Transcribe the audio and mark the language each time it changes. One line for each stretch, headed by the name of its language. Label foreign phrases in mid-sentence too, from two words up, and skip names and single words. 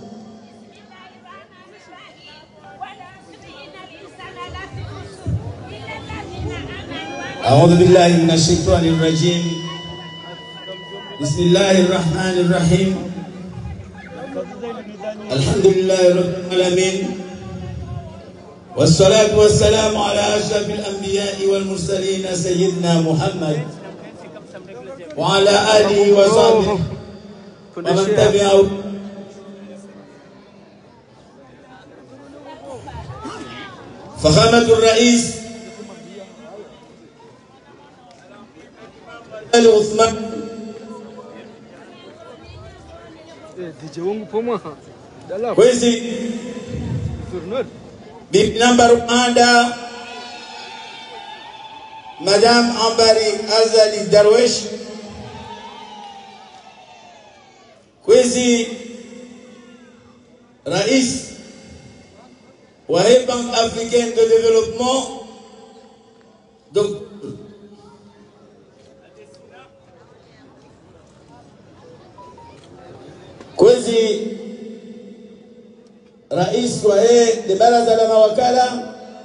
Arabic: أعوذ بالله من الشيطان الرجيم بسم الله الرحمن الرحيم الحمد لله رب العالمين والصلاة والسلام على أشرف الأنبياء والمرسلين سيدنا محمد وعلى آله وصحبه ومن تبعه. فخامة الرئيس العثمان
Ngazidja Comorian: kwezi bibi namba Rwanda Madame Ambari Azali Darwesh kwezi rais wa Banque Africaine de Développement kwezi rais wa baraza la mawakala,